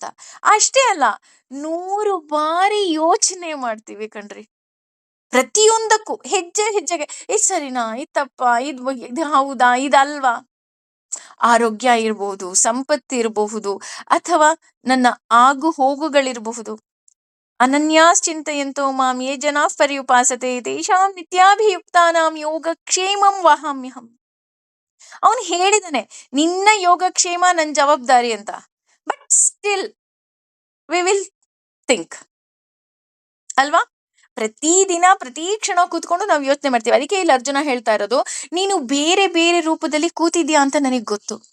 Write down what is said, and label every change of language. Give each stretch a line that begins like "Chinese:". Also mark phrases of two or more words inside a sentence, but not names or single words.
Kannada: ಅಷ್ಟೇ ಅಲ್ಲ, 100 ಬಾರಿ ಯೋಚನೆ ಮಾಡ್ತೀವಿ ಕಣ್ರಿ. ಪ್ರತಿಯೊಂದಕ್ಕೂ ಹೆಜ್ಜೆ ಹೆಜ್ಜೆಗೆ ಇದ್ ಸರಿನಾ, ಇದ್ ತಪ್ಪಾ, ಇದು ಹೌದಾ, ಇದಲ್ವಾ. ಆರೋಗ್ಯ ಇರಬಹುದು, ಸಂಪತ್ತು ಇರಬಹುದು, ಅಥವಾ ನನ್ನ ಆಗು ಹೋಗುಗಳಿರಬಹುದು.
Sanskrit: ಅನನ್ಯಾಶ್ಚಿಂತಯಂತೋ ಮಾಂ ಯೇ ಜನಾಃ ಪರ್ಯುಪಾಸತೆ ತೇಷಾಂ ನಿತ್ಯಾಭಿಯುಕ್ತಾನಾಂ ಯೋಗಕ್ಷೇಮಂ ವಹಾಮ್ಯಹಂ.
Kannada: ಅವನು ಹೇಳಿದಾನೆ, ನಿನ್ನ ಯೋಗಕ್ಷೇಮ ನನ್ ಜವಾಬ್ದಾರಿ ಅಂತ.
English: but still we will think ಅಲ್ವಾ.
Kannada: ಪ್ರತಿದಿನ ಪ್ರತಿ ಕ್ಷಣ ಕೂತ್ಕೊಂಡು ನಾವು ಯೋಚನೆ ಮಾಡ್ತೀವಿ. ಅದಕ್ಕೆ ಇಲ್ಲಿ ಅರ್ಜುನ ಹೇಳ್ತಾ ಇರೋದು, ನೀನು ಬೇರೆ ಬೇರೆ ರೂಪದಲ್ಲಿ ಕೂತಿದ್ಯಾ ಅಂತ ನನಗ್ ಗೊತ್ತು.